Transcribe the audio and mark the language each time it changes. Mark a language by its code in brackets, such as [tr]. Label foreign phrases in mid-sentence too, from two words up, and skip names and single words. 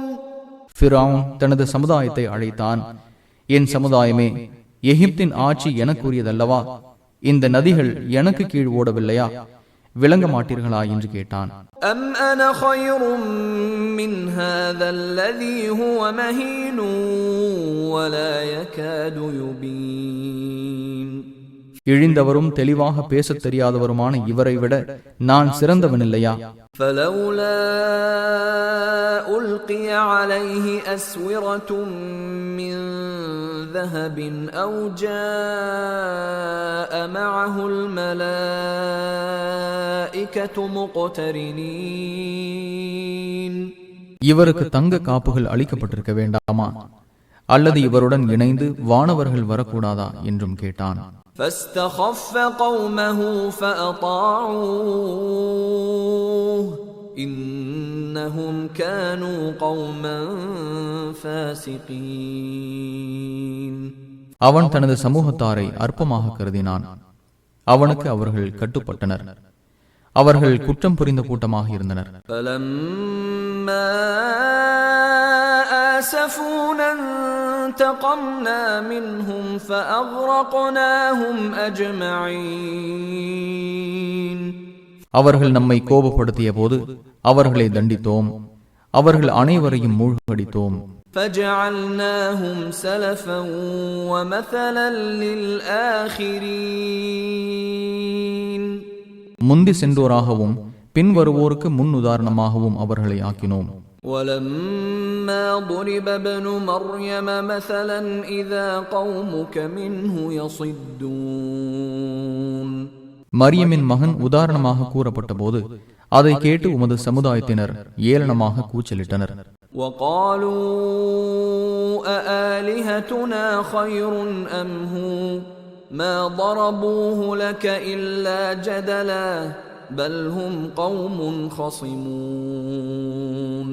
[ta] ஃபிரௌன் தனது சமுதாயத்தை அழைத்தான். என் சமுதாயமே, எகிப்தின் ஆட்சி எனக்குரியதல்லவா? இந்த நதிகள் எனக்கு கீழ் ஓடவில்லையா? விளங்க மாட்டீர்களா என்று கேட்டான். [ar] أَمْ أَنَا خَيْرٌ مِّنْ هَذَا الَّذِي هُوَ مَهِينٌ وَلَا يَكَادُ يُبِينُ [ta] இழிந்தவரும் தெளிவாக பேசத் தெரியாதவருமான இவரை விட நான் சிறந்தவனில்லையா? [ar] فَلَوْلَا أُلْقِيَ عَلَيْهِ أَسْوِرَةٌ مِّن ذَهَبٍ أَوْ جَاءَ مَعَهُ الْمَلَائِكَةُ مُقْتَرِنِينَ [ta] இவருக்கு தங்க காப்புகள் அளிக்கப்பட்டிருக்க வேண்டாமா? அல்லது இவருடன் இணைந்து வானவர்கள் வரக்கூடாதா என்றும் கேட்டான். [ar] فَاسْتَخَفَّ قَوْمَهُ فَأَطَاعُوهُ إِنَّ إنهم كانوا قوما فاسقين. [ta] அவன் தனது சமூகத்தாரை அற்பமாக கருதினான். அவனுக்கு அவர்கள் கட்டுப்பட்டனர். அவர்கள் குற்றம் புரிந்த கூட்டமாக இருந்தனர். [ar] فلما آسفونا انتقمنا منهم فأغرقناهم أجمعين. [ta] அவர்கள் நம்மை கோபப்படுத்திய போது அவர்களை தண்டித்தோம், அவர்கள் அனைவரையும் மூழ்கடித்தோம். [ar] فجعلناهم سلفا ومثلا للآخرين. [ta] முந்தி சென்றோராகவும் பின் வருவோருக்கு முன் உதாரணமாகவும் அவர்களை ஆக்கினோம். [ar] ولما ضرب ابن مريم مثلا إذا قومك منه يصدون. [ta] மரியமின் மகன் உதாரணமாக கூறப்பட்ட போது அதை கேட்டு உமது சமுதாயத்தினர் ஏளனமாக கூச்சலிட்டனர். [ar] وقالوا أآلهتنا خير أم هو ما ضربوه لك إلا جدلا بل هم قوم خصمون.